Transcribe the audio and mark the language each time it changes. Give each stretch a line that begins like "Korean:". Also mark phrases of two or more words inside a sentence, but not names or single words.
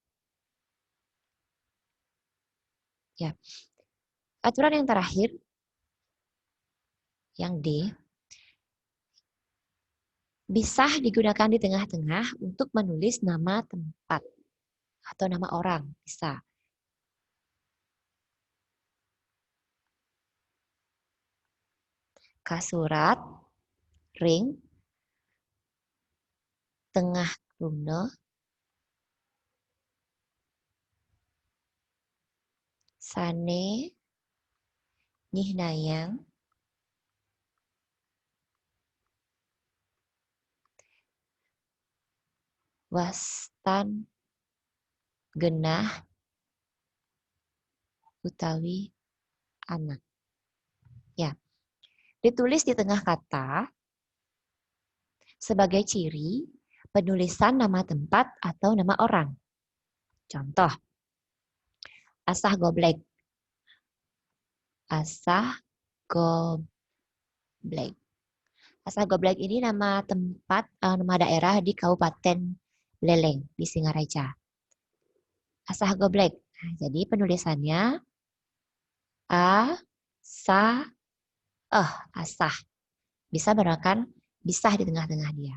Indonesian: Ya. Aturan yang terakhir, yang D, bisa digunakan di tengah-tengah untuk menulis nama tempat atau nama orang, bisa.
Balinese: Kasurat, ring, tengah runa, sane, nyihnayang, wastan, genah, utawi anak.
Indonesian: Ya, ditulis di tengah kata sebagai ciri penulisan nama tempat atau nama orang. Contoh, asah goblek. Asah goblek. Asah goblek ini nama tempat, nama daerah di Kabupaten Beleleng di Singaraja. Asah goblek. Nah, jadi penulisannya asah, asah. Bisa menggunakan bisa di tengah-tengah dia.